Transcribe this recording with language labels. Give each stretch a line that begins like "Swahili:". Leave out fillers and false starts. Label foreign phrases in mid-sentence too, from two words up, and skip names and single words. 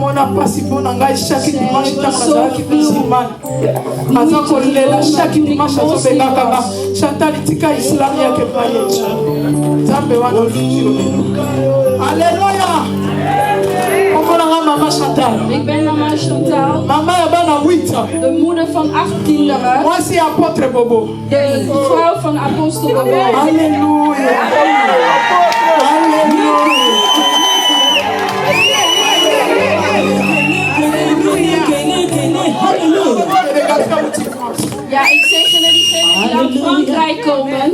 French: Alléluia. Mama Chantal.
Dutch: Ik ben mama Chantal.
Lingala: Mama Yabana 8.
Dutch: De moeder van 8 kinderen.
French: Moi c'est apôtre Bobo.
Dutch: De vrouw van apostel Bobo.
French: Alléluia.
Dutch: Ja, ik zeg diegenen die uit Frankrijk komen.